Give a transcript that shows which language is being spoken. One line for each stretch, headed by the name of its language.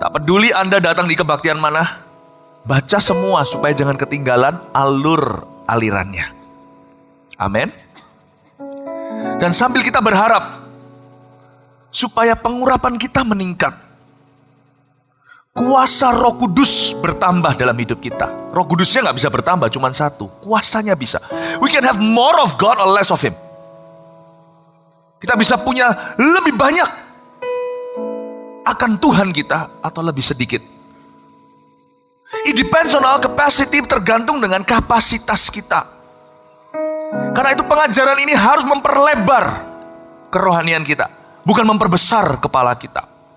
Indonesian: Tak peduli Anda datang di kebaktian mana, baca semua supaya jangan ketinggalan alirannya. Amin. Dan sambil kita berharap supaya pengurapan kita meningkat, kuasa Roh Kudus bertambah dalam hidup kita. Roh Kudusnya gak bisa bertambah, cuma satu. Kuasanya bisa.
English: We can have more of God or less of Him.
Indonesian: Kita bisa punya lebih banyak akan Tuhan kita atau lebih sedikit.
English: It depends on our capacity,
Indonesian: tergantung dengan kapasitas kita. Karena itu pengajaran ini harus memperlebar kerohanian kita, bukan memperbesar kepala kita.